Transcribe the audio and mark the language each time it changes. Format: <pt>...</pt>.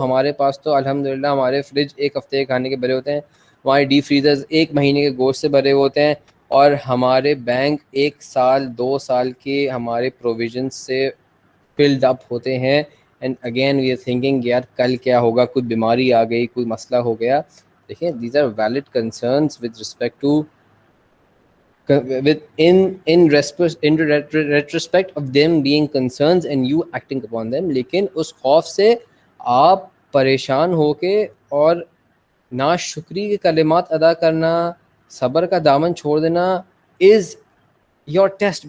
<ur>ہمارے پاس تو الحمدللہ ہمارے فریج ایک ہفتے کے کھانے کے بھرے ہوتے ہیں، ہمارے ڈی فریزرز ایک مہینے کے گوشت سے بھرے ہوتے ہیں، اور ہمارے بینک 1 سال 2 سال کے ہمارے پروویژنس سے فلڈ اپ ہوتے ہیں.</ur> <en>and again we are thinking</en> <ur>یار کل کیا ہوگا، کوئی بیماری آ گئی، کوئی مسئلہ ہو گیا.</ur> <en>دیکھیں these are valid concerns with respect to in retrospect of them being concerns and you acting upon them.</en> <ur>لیکن اس خوف سے آپ پریشان ہو کے اور ناشکری کے کلمات ادا کرنا، صبر کا دامن چھوڑ دینا</ur> <en>is your test.</en>